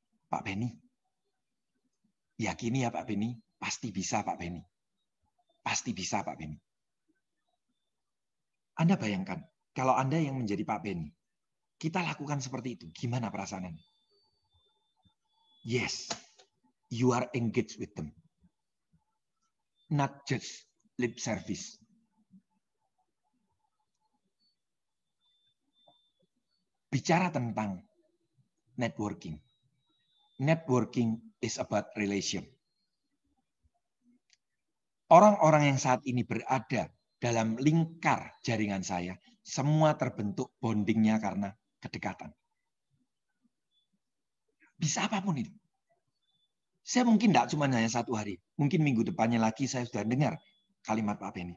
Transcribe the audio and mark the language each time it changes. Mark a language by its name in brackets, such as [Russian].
[Indonesian] Pak Beni, yakini ya Pak Beni, pasti bisa Pak Beni. Pasti bisa Pak Beni. Anda bayangkan, kalau Anda yang menjadi Pak Beni, kita lakukan seperti itu. Gimana perasaan Anda? [English] Yes, you are engaged with them. Not just lip service. [Indonesian] Bicara tentang [English] networking. Networking is about relation. [Indonesian] Orang-orang yang saat ini berada dalam lingkar jaringan saya, semua terbentuk bondingnya karena kedekatan. Bisa apapun itu. Saya mungkin tidak cuma hanya satu hari. Mungkin minggu depannya lagi saya sudah dengar kalimat Pak Beni.